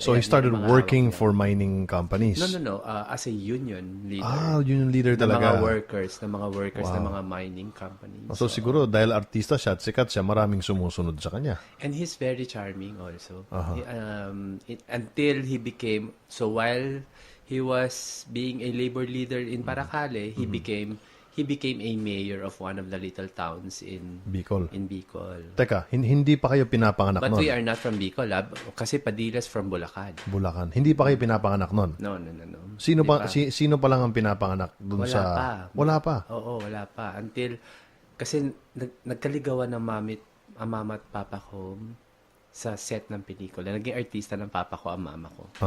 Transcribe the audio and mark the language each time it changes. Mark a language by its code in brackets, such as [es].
[en] So he started working for mining companies? No. As a union leader. Union leader talaga. [tl] Ng mga workers ng mga mining companies. So siguro dahil artista siya at sikat siya, maraming sumusunod sa kanya. [en] And he's very charming also. Until he became, so while he was being a labor leader in Paracale, he became a mayor of one of the little towns in Bicol. [tl] Teka, hindi pa kayo pinapanganak nun? [en] But we are not from Bicol, kasi Padilla's from Bulacan. [tl] Hindi pa kayo pinapanganak nun? [en] No. [tl] Sino pa lang ang pinapanganak dun Wala pa? Oo, wala pa. Until, kasi nagkaligawan ng mama at papa ko sa set ng pelikula. Naging artista ng papa ko ang mama ko.